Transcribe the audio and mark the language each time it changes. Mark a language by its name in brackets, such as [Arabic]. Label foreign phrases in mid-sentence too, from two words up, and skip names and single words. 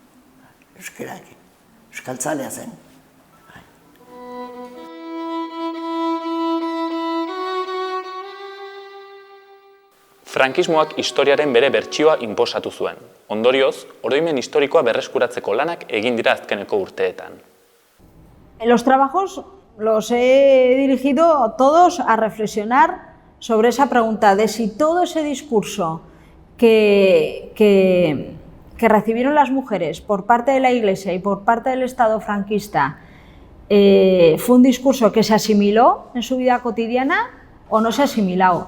[Basque] Euskerakin, euskaltzalea zen. Frankismoak historiaren bere bertsioa inposatu zuen. Ondorioz, oroimen historikoa berreskuratzeko lanak egin dira azkeneko urteetan. [Spanish] Los trabajos los he dirigido todos a reflexionar sobre esa pregunta de si todo ese discurso que recibieron las mujeres por parte de la Iglesia y por parte del Estado franquista fue un discurso que se asimiló en su vida cotidiana o no se ha asimilado.